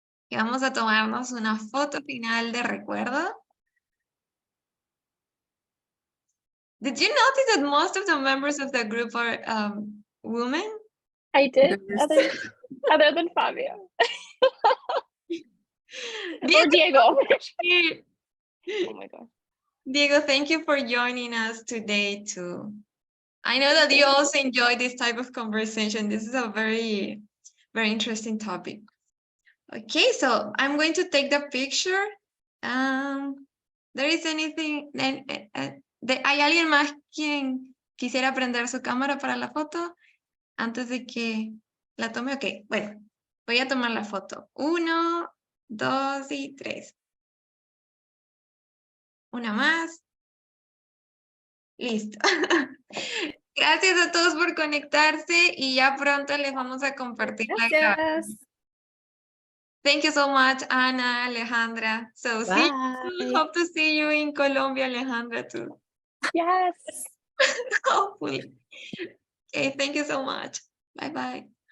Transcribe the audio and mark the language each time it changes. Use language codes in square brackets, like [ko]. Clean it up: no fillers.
[es] Y vamos a tomarnos una foto final de recuerdo. [en] Did you notice that most of the members of the group are women? I did, other than Fabio. Or Diego. Oh my God. Diego, thank you for joining us today too. I know that you also enjoy this type of conversation. This is a very, very interesting topic. Okay, so I'm going to take the picture. There is anything, [es] ¿hay alguien más quien quisiera prender su cámara para la foto antes de que la tome? Ok, bueno, voy a tomar la foto. 1, 2 y 3. Una más. Listo. Gracias a todos por conectarse y ya pronto les vamos a compartir la grabación. [en] Thank you so much, Ana, Alejandra. So hope to see you in Colombia, Alejandra, too. Yes. Hopefully. Okay, thank you so much. Bye-bye.